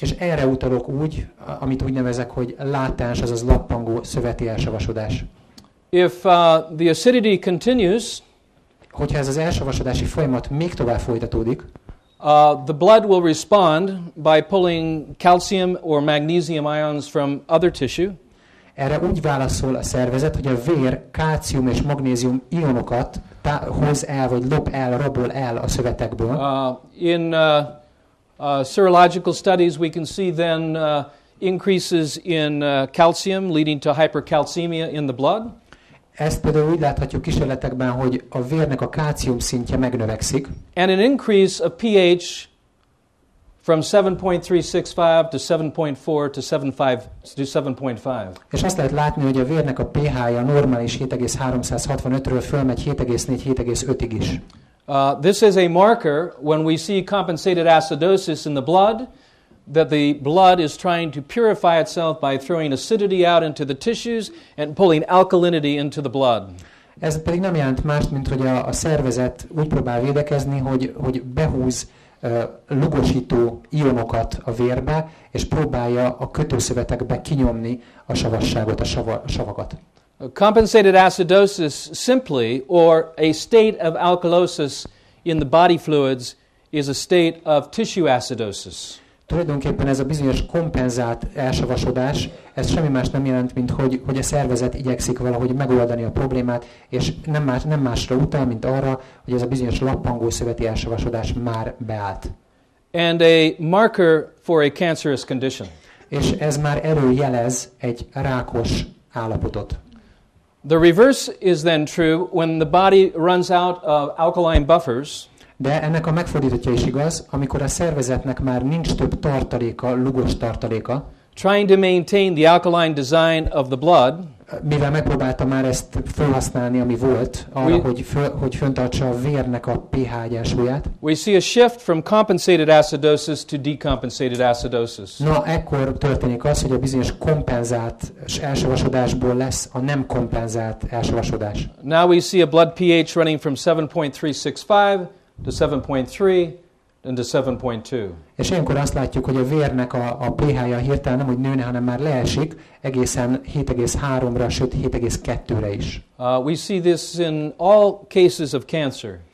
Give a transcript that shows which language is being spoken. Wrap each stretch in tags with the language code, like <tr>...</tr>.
<hu>És erre utalok úgy, amit úgy nevezek, hogy látens, azaz lappangó szöveti elsavasodás.</hu> <en>If the acidity continues,</en> <hu>hogyha ez az elsavasodási folyamat még tovább folytatódik,</hu> <en>the blood will respond by pulling calcium or magnesium ions from other tissue.</en> <hu>Erre úgy válaszol a szervezet, hogy a vér kálcium és magnézium ionokat hoz el, vagy lop el, rabol el a szövetekből.</hu> <en>In serological studies we can see then increases in calcium leading to hypercalcemia in the blood.</en> <hu>Ezt például úgy láthatjuk kísérletekben, hogy a vérnek a kálcium szintje megnövekszik.</hu> <en>And an increase of pH from 7.365 to 7.4 to 7.5.</en> <hu>És azt lehet látni, hogy a vérnek a pH-ja normális 7,365-ről fölmegy 7,4-7,5-ig is.</hu> <en>This is a marker when we see compensated acidosis in the blood, that the blood is trying to purify itself by throwing acidity out into the tissues and pulling alkalinity into the blood.</en> <hu>Ez pedig nem jelent mást, mint hogy a szervezet úgy próbál védekezni, hogy behúz lugosító ionokat a vérbe, és próbálja a kötőszövetekbe kinyomni a savasságot, a savakat.</hu> <en>Compensated acidosis simply, or a state of alkalosis in the body fluids, is a state of tissue acidosis.</en> <hu>Tulajdonképpen ez a bizonyos kompenzált elsavasodás, ez semmi más nem jelent, mint hogy a szervezet igyekszik valahogy megoldani a problémát, és nem másra utal, mint arra, hogy ez a bizonyos lappangó szöveti elsavasodás már beállt.</hu> <en>And a marker for a cancerous condition.</en> <hu>És ez már előjelez egy rákos állapotot.</hu> <en>The reverse is then true when the body runs out of alkaline buffers.</en> <hu>De ennek a megfordítottja is igaz, amikor a szervezetnek már nincs több tartaléka, lugos tartaléka.</hu> <en>Trying to maintain the alkaline design of the blood.</en> <hu>Mivel megpróbálta már ezt felhasználni, ami volt, arra, hogy föntartsa a vérnek a pH egyensúlyát.</hu> <en>We see a shift from compensated acidosis to decompensated acidosis.</en> <hu>Na, ekkor történik az, hogy a bizonyos kompenzált elsavasodásból lesz a nem kompenzált elsavasodás.</hu> <en>Now we see a blood pH running from 7.365 to 7.3 and to 7.2.</en> <hu>És ilyenkor azt látjuk, hogy a vérnek a pH-ja hirtelen nem, hogy nőne, hanem már leesik egészen 7,3-ra, sőt 7,2-re is.</hu> <en>We see this in all cases of cancer.</en>